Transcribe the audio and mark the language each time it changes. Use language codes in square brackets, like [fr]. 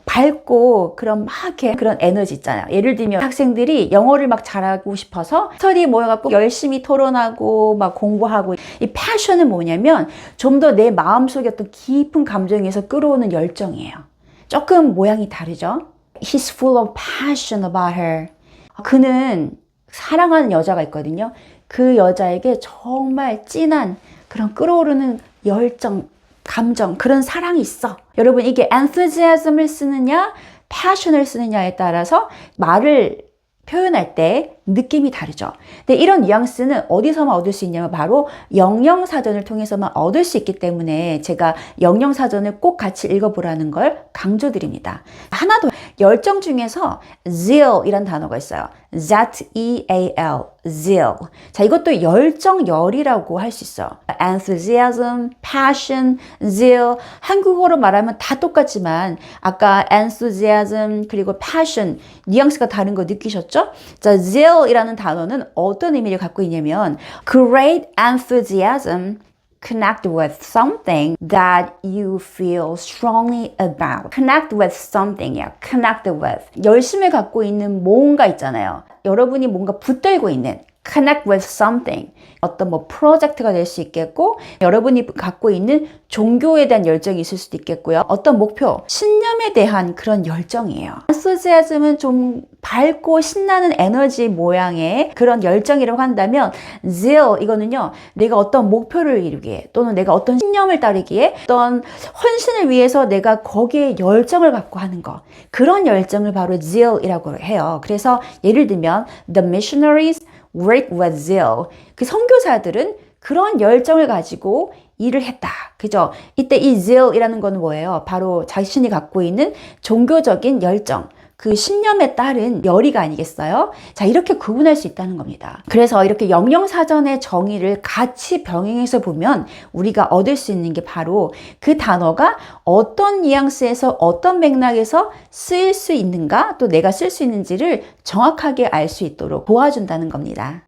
[ko] 밝고 그런 막 이렇게 그런 에너지 있잖아요. 예를 들면 학생들이 영어를 막 잘하고 싶어서 스터디 모여갖고 열심히 토론하고 막 공부하고, 이 패션은 뭐냐면 좀 더 내 마음속에 어떤 깊은 감정에서 끌어오는 열정이에요. 조금 모양이 다르죠? [en] He's full of passion about her. [ko] 그는 사랑하는 여자가 있거든요. 그 여자에게 정말 진한 그런 끌어오르는 열정, 감정, 그런 사랑이 있어. 여러분, 이게 enthusiasm을 쓰느냐 passion을 쓰느냐에 따라서 말을 표현할 때 느낌이 다르죠. 근데 이런 뉘앙스는 어디서만 얻을 수 있냐면 바로 영영사전을 통해서만 얻을 수 있기 때문에 제가 영영사전을 꼭 같이 읽어보라는 걸 강조드립니다. 하나 더, 열정 중에서 zeal이란 단어가 있어요. [en] Z-E-A-L, zeal. [ko] 자, 이것도 열정, 열이라고 할 수 있어. [en] enthusiasm, passion, zeal. [ko] 한국어로 말하면 다 똑같지만 아까 enthusiasm 그리고 passion 뉘앙스가 다른 거 느끼셨죠? 자, zeal이라는 단어는 어떤 의미를 갖고 있냐면 [en] great enthusiasm connect with something that you feel strongly about. connect with something이야. connect with. [ko] 열심을 갖고 있는 뭔가 있잖아요. 여러분이 뭔가 붙들고 있는 [en] connect with something. [ko] 어떤 뭐 프로젝트가 될 수 있겠고, 여러분이 갖고 있는 종교에 대한 열정이 있을 수도 있겠고요. 어떤 목표, 신념에 대한 그런 열정이에요. enthusiasm은 좀 밝고 신나는 에너지 모양의 그런 열정이라고 한다면, zeal 이거는요, 내가 어떤 목표를 이루기에 또는 내가 어떤 신념을 따르기에 어떤 헌신을 위해서 내가 거기에 열정을 갖고 하는 거, 그런 열정을 바로 zeal이라고 해요. 그래서 예를 들면 [en] the missionaries work with zeal. [ko] 그 선교사들은 그런 열정을 가지고 일을 했다. 그죠? 이때 이 zeal이라는 건 뭐예요? 바로 자신이 갖고 있는 종교적인 열정, 그 신념에 따른 열의가 아니겠어요? 자, 이렇게 구분할 수 있다는 겁니다. 그래서 이렇게 영영사전의 정의를 같이 병행해서 보면 우리가 얻을 수 있는 게 바로 그 단어가 어떤 뉘앙스에서 어떤 맥락에서 쓰일 수 있는가, 또 내가 쓸 수 있는지를 정확하게 알 수 있도록 도와준다는 겁니다.